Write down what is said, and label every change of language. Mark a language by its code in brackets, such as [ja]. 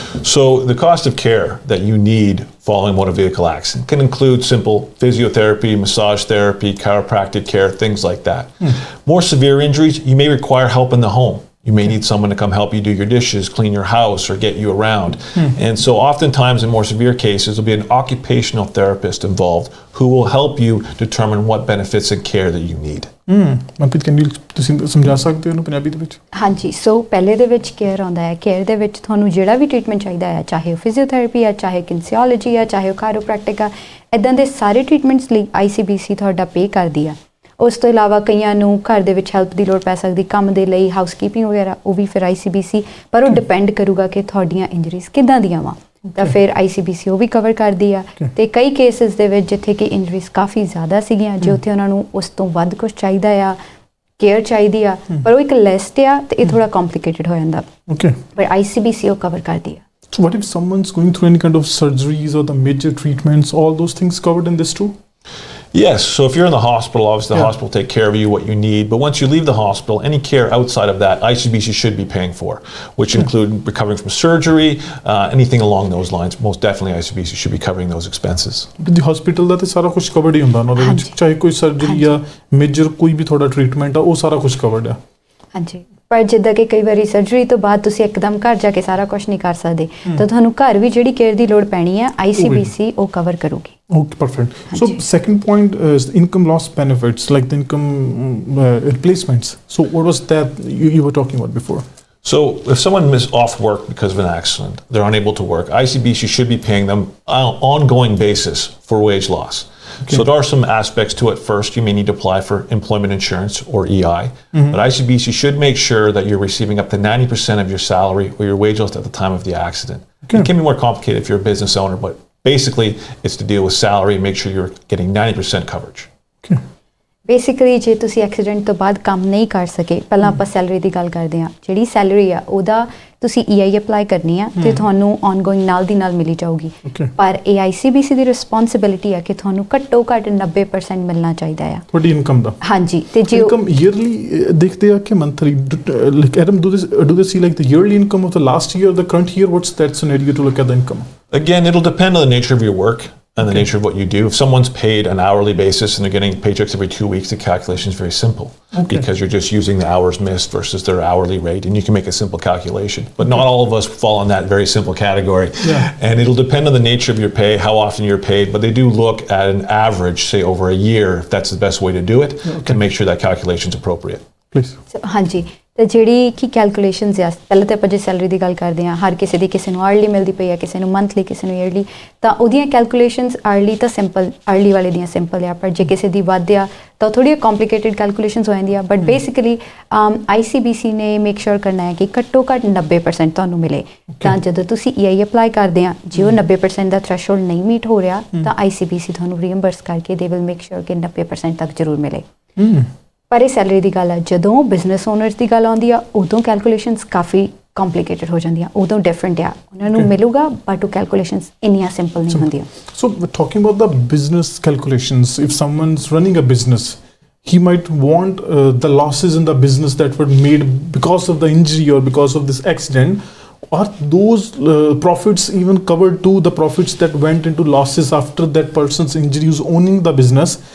[en] So the cost of care that you need following motor vehicle accident can include simple physiotherapy, massage therapy, chiropractic care, things like that. More severe injuries, you may require help in the home. You may need someone to come help you do your dishes, clean your house, or get you around. And so oftentimes in more severe cases, there'll be an occupational therapist involved who will help you determine what benefits and care that you need. [pa] Manpreet, [en] can you [pa] ਤੁਸੀਂ ਸਮਝਾ ਸਕਦੇ ਹੋ ਪੰਜਾਬੀ ਦੇ ਵਿੱਚ? ਹਾਂਜੀ। ਸੋ ਪਹਿਲੇ ਦੇ ਵਿੱਚ ਕੇਅਰ ਆਉਂਦਾ ਹੈ। ਕੇਅਰ ਦੇ ਵਿੱਚ ਤੁਹਾਨੂੰ ਜਿਹੜਾ ਵੀ ਟ੍ਰੀਟਮੈਂਟ ਚਾਹੀਦਾ ਹੈ, ਚਾਹੇ ਉਹ ਫਿਜ਼ੀਓਥੈਰੇਪੀ ਆ, ਚਾਹੇ ਕਿਨਸੀਓਲੋਜੀ ਆ, ਚਾਹੇ ਉਹ ਕਾਇਰੋਪ੍ਰੈਕਟਿਕ ਆ, ਇੱਦਾਂ ਦੇ ਸਾਰੇ ਟ੍ਰੀਟਮੈਂਟਸ ਲਈ ICBC ਤੁਹਾਡਾ ਪੇ ਕਰਦੀ ਆ। ਉਸ ਤੋਂ ਇਲਾਵਾ ਕਈਆਂ ਨੂੰ ਘਰ ਦੇ ਵਿੱਚ ਹੈਲਪ ਦੀ ਲੋੜ ਪੈ ਸਕਦੀ, ਕੰਮ ਦੇ ਲਈ, ਹਾਊਸਕੀਪਿੰਗ ਵਗੈਰਾ, ਉਹ ਵੀ ਫਿਰ ICBC, ਪਰ ਉਹ ਡਿਪੈਂਡ ਕਰੂਗਾ ਕਿ ਤੁਹਾਡੀਆਂ ਇੰਜਰੀਜ਼ ਕਿੱਦਾਂ ਦੀਆਂ ਵਾ, ਤਾਂ ਫਿਰ ICBC ਉਹ ਵੀ ਕਵਰ ਕਰਦੀ ਆ। ਤੇ ਕਈ ਕੇਸਿਸ ਦੇ ਵਿੱਚ ਜਿੱਥੇ ਕਿ ਇੰਜਰੀਜ਼ ਕਾਫੀ ਜ਼ਿਆਦਾ ਸੀਗੀਆਂ, ਜੇ ਉੱਥੇ ਉਹਨਾਂ ਨੂੰ ਉਸ ਤੋਂ ਵੱਧ ਕੁਛ ਚਾਹੀਦਾ ਆ, ਕੇਅਰ ਚਾਹੀਦੀ ਆ, ਪਰ ਉਹ ਇੱਕ ਲਿਸਟ ਆ ਤੇ ਇਹ ਥੋੜਾ ਕੰਪਲਿਕੇਟਡ ਹੋ ਜਾਂਦਾ, ਪਰ ICBC ਉਹ ਕਵਰ ਕਰਦੀ ਆ। [en] So what if someone's going through any kind of surgeries or the major treatments, all those things covered in this too? Yes, so if you're in the hospital, obviously the hospital will take care of you, what you need. But once you leave the hospital, any care outside of that, ICBC should be paying for, which include recovering from surgery, anything along those lines. Most definitely ICBC should be covering those expenses. The hospital [pa] ਦਾ ਤੇ ਸਾਰਾ ਕੁਝ covered ਹੀ ਹੁੰਦਾ ਉਹਨਾਂ ਦੇ ਵਿੱਚ, ਚਾਹੇ ਕੋਈ surgery ਆ, ਮੇਜਰ ਕੋਈ ਵੀ ਤੁਹਾਡਾ ਟ੍ਰੀਟਮੈਂਟ ਆ, ਉਹ ਸਾਰਾ ਕੁਝ ਕਵਰਡ ਆ। ਹਾਂਜੀ, ਪਰ ਜਿੱਦਾਂ ਕਿ ਕਈ ਵਾਰੀ ਸਰਜਰੀ ਤੋਂ ਬਾਅਦ ਤੁਸੀਂ ਇੱਕਦਮ ਘਰ ਜਾ ਕੇ ਸਾਰਾ ਕੁਝ ਨਹੀਂ ਕਰ ਸਕਦੇ, ਤਾਂ ਤੁਹਾਨੂੰ ਘਰ ਵੀ ਜਿਹੜੀ ਕੇਅਰ ਦੀ ਲੋੜ ਪੈਣੀ ਹੈ ICBC ਉਹ ਕਵਰ ਕਰੂਗੀ। [en] Okay, perfect. So second point is income loss benefits, like the income replacements. So what was that you were talking about before? So if someone is off work because of an accident, they're unable to work, ICBC should be paying them on an ongoing basis for wage loss. Okay. So there are some aspects to it. First, you may need to apply for employment insurance or EI, but ICBC should make sure that you're receiving up to 90% of your salary or your wage loss at the time of the accident. Okay. It can be more complicated if you're a business owner, but basically it's to deal with salary and make sure you're getting 90% coverage. Okay. [pa] Basically ਜੇ ਤੁਸੀਂ accident ਤੋਂ ਬਾਅਦ ਕੰਮ ਨਹੀਂ ਕਰ ਸਕੇ, ਪਹਿਲਾਂ ਆਪਾਂ ਸੈਲਰੀ ਦੀ ਗੱਲ ਕਰਦੇ ਹਾਂ, ਜਿਹੜੀ ਸੈਲਰੀ ਆ ਉਹਦਾ ਤੁਸੀਂ EI ਅਪਲਾਈ ਕਰਨੀ ਆ ਤੇ ਤੁਹਾਨੂੰ ਆਨਗੋਇੰਗ ਨਾਲ ਦੀ ਨਾਲ ਮਿਲੀ ਜਾਊਗੀ। ਪਰ ਇਹ ICBC ਦੀ ਰਿਸਪੌਂਸਿਬਿਲਿਟੀ ਆ ਕਿ ਤੁਹਾਨੂੰ ਘੱਟੋ ਘੱਟ 90% ਮਿਲਣਾ ਚਾਹੀਦਾ ਆ ਤੁਹਾਡੀ ਇਨਕਮ ਦਾ। ਹਾਂਜੀ, ਤੇ ਜੇ ਇਨਕਮ ਈਅਰਲੀ ਦੇਖਦੇ ਆ ਕਿ ਮੰਥਲੀ, [en] Like Adam do they see like the yearly income of the last year, the current year, what's that scenario to look at the income? Again, it'll depend on the nature of your work and the nature of what you do. If someone's paid an hourly basis and they're getting paychecks every 2 weeks, the calculation is very simple because you're just using the hours missed versus their hourly rate, and you can make a simple calculation. But not all of us fall in that very simple category. And it'll depend on the nature of your pay, how often you're paid, but they do look at an average, say over a year, if that's the best way to do it, to make sure that calculation is appropriate. Please. [pa] ਹਾਂਜੀ, ਤੇ ਜਿਹੜੀ ਕੀ calculations ਆ, ਪਹਿਲਾਂ ਤਾਂ ਆਪਾਂ ਜੇ salary ਦੀ ਗੱਲ ਕਰਦੇ ਹਾਂ, ਹਰ ਕਿਸੇ ਦੀ, ਕਿਸੇ ਨੂੰ ਆਰਲੀ ਮਿਲਦੀ ਪਈ ਆ, ਕਿਸੇ ਨੂੰ ਮੰਥਲੀ, ਕਿਸੇ ਨੂੰ ਈਅਰਲੀ, ਤਾਂ ਉਹਦੀਆਂ ਕੈਲਕੂਲੇਸ਼ਨਸ ਆਰਲੀ ਤਾਂ ਸਿੰਪਲ, ਆਰਲੀ ਵਾਲੇ ਦੀਆਂ ਸਿੰਪਲ ਆ, ਪਰ ਜੇ ਕਿਸੇ ਦੀ ਵੱਧ ਆ ਤਾਂ ਥੋੜ੍ਹੀਆਂ ਕੰਪਲੀਕੇਟਿਡ ਕੈਲਕੂਲੇਸ਼ਨਸ ਹੋ ਜਾਂਦੀਆਂ। ਬਟ ਬੇਸਿਕਲੀ ICBC ਨੇ ਮੇਕ ਸ਼ੋਰ ਕਰਨਾ ਹੈ ਕਿ ਘੱਟੋ ਘੱਟ 90% ਤੁਹਾਨੂੰ ਮਿਲੇ। ਤਾਂ ਜਦੋਂ ਤੁਸੀਂ EI ਅਪਲਾਈ ਕਰਦੇ ਆ, ਜੇ ਉਹ 90% ਦਾ ਥ੍ਰੈਸ਼ਹੋਲਡ ਨਹੀਂ ਮੀਟ ਹੋ ਰਿਹਾ, ਤਾਂ ICBC ਤੁਹਾਨੂੰ ਰੀਇੰਬਰਸ ਕਰਕੇ [en] ਦੇ will make sure [pa] ਕਿ 90% ਤੱਕ ਜ਼ਰੂਰ ਮਿਲੇ। ਪਰ ਇਹ ਸੈਲਰੀ ਦੀ ਗੱਲ ਆ, ਜਦੋਂ ਬਿਜ਼ਨਸ ਓਨਰਸ ਦੀ ਗੱਲ ਆਉਂਦੀ ਆ, ਉਦੋਂ ਕੈਲਕੂਲੇਸ਼ਨਸ ਕਾਫੀ ਕੰਪਲੀਕੇਟਡ ਹੋ ਜਾਂਦੀਆਂ, ਉਦੋਂ ਡਿਫਰੈਂਟ ਆ, ਉਹਨਾਂ ਨੂੰ ਮਿਲੂਗਾ, ਬਟ ਉਹ ਕੈਲਕੂਲੇਸ਼ਨਸ ਇੰਨੀਆਂ ਸਿੰਪਲ ਨਹੀਂ ਹੁੰਦੀਆਂ। [en] So talking about the business calculations, if someone's running a business, he might want the losses in the business that were made because of the injury or because of this accident. Are those profits even covered to the profits that went into losses after that person's injury who's owning the business?